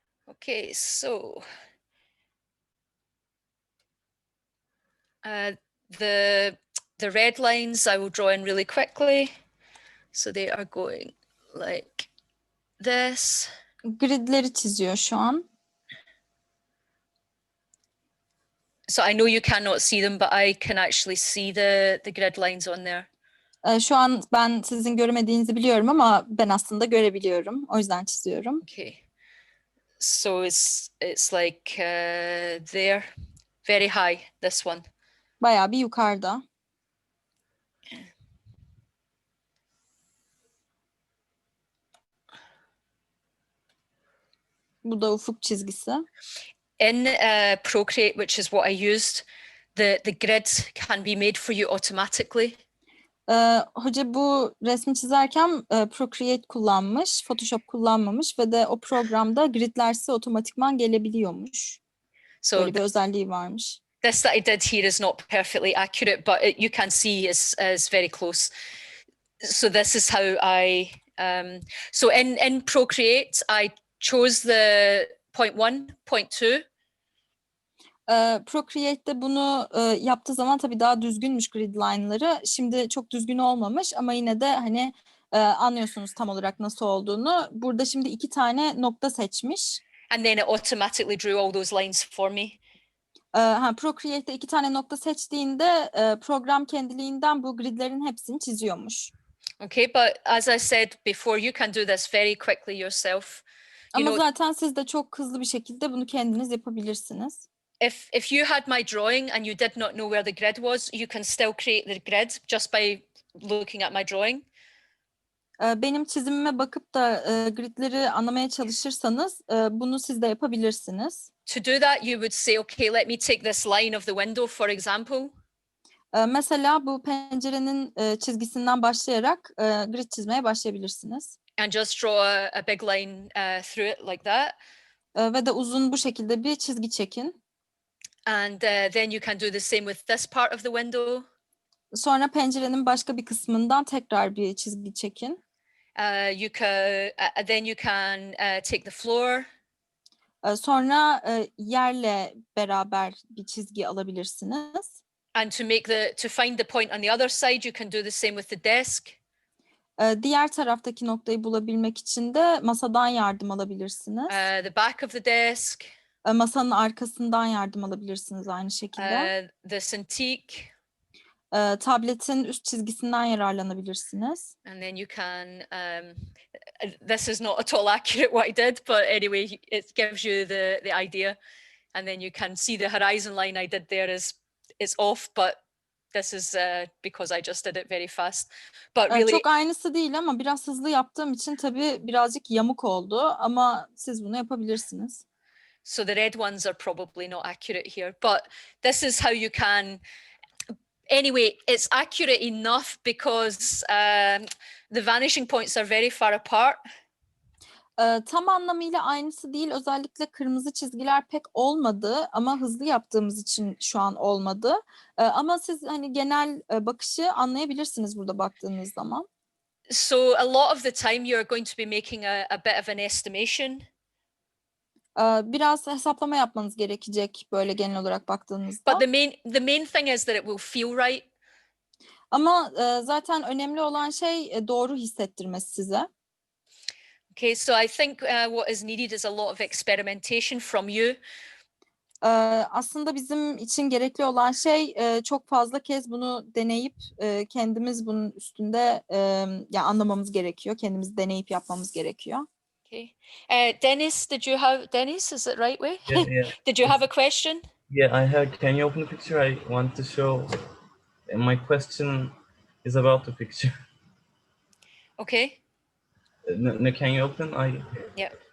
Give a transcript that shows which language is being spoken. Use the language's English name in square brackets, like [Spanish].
[English] Okay, so the red lines I will draw in really quickly. So they are going like this. [Turkish] Gridleri çiziyor şu an. [English] So I know you cannot see them, but I can actually see the grid lines on there. [Turkish] Şu an ben sizin göremediğinizi biliyorum ama ben aslında görebiliyorum. O yüzden çiziyorum. [English] Okay. So it's like there, very high, this one. [Turkish] Bayağı bir yukarıda. Bu da ufuk çizgisi. [English] In Procreate, which is what I used, the grid can be made for you automatically. [Turkish] Hoca bu resmi çizerken Procreate kullanmış, Photoshop kullanmamış ve de o programda gridler size otomatikman gelebiliyormuş. [English] So [Turkish] Böyle bir özelliği varmış. [English] this that I did here is not perfectly accurate, but you can see is very close. So this is how I, so in Procreate, I chose the 0.1, 0.2. [Turkish] Procreate'de bunu yaptığı zaman tabii daha düzgünmüş grid line'ları. Şimdi çok düzgün olmamış ama yine de hani anlıyorsunuz tam olarak nasıl olduğunu. Burada şimdi 2 tane nokta seçmiş. [English] And then it automatically drew all those lines for me. [Turkish] Procreate'de 2 tane nokta seçtiğinde program kendiliğinden bu gridlerin hepsini çiziyormuş. [English] Okay, but as I said before, you can do this very quickly yourself. [Turkish] Ama zaten siz de çok hızlı bir şekilde bunu kendiniz yapabilirsiniz. [English] If you had my drawing and you did not know where the grid was, you can still create the grid just by looking at my drawing. [Turkish] Benim çizimime bakıp da gridleri anlamaya çalışırsanız bunu siz de yapabilirsiniz. [English] To do that, you would say, okay, let me take this line of the window, for example. [Turkish] Mesela bu pencerenin çizgisinden başlayarak grid çizmeye başlayabilirsiniz. [English] And just draw a big line through it like that. [Turkish] Ve de uzun bu şekilde bir çizgi çekin. [English] And then you can do the same with this part of the window. [Turkish] Sonra pencerenin başka bir kısmından tekrar bir çizgi çekin. [English] Then you can take the floor. [Turkish] Sonra yerle beraber bir çizgi alabilirsiniz. [English] And to find the point on the other side, you can do the same with the desk. [Turkish] Diğer taraftaki noktayı bulabilmek için de masadan yardım alabilirsiniz. [English] The back of the desk. [Turkish] Masanın arkasından yardım alabilirsiniz aynı şekilde. [English] The Cintiq. [Turkish] Tabletin üst çizgisinden yararlanabilirsiniz. [English] And then you can, this is not at all accurate what I did, but anyway, it gives you the idea. And then you can see the horizon line I did there is off, but this is because I just did it very fast. But really, [Turkish] çok aynısı değil ama biraz hızlı yaptığım için tabii birazcık yamuk oldu ama siz bunu yapabilirsiniz. [English] So the red ones are probably not accurate here, but this is how you can. Anyway, it's accurate enough because the vanishing points are very far apart. [Turkish] Tam anlamıyla aynısı değil. Özellikle kırmızı çizgiler pek olmadı ama hızlı yaptığımız için şu an olmadı. Ama siz hani genel bakışı anlayabilirsiniz burada baktığınız zaman. [English] So a lot of the time you're going to be making a bit of an estimation. [Turkish] Biraz hesaplama yapmanız gerekecek böyle genel olarak baktığınızda. [English] But the main thing is that it will feel right. [Turkish] Ama zaten önemli olan şey doğru hissettirmesi size. [English] Okay, so I think what is needed is a lot of experimentation from you. [Turkish] Aslında bizim için gerekli olan şey çok fazla kez bunu deneyip kendimiz bunun üstünde yani anlamamız gerekiyor. Kendimiz deneyip yapmamız gerekiyor. [English] Okay. Dennis, Dennis, is it right way? Yeah, yeah. Did you have a question? Yeah, I have. Can you open the picture? I want to show. My question is about the picture. Okay. No, can you open? Yeah.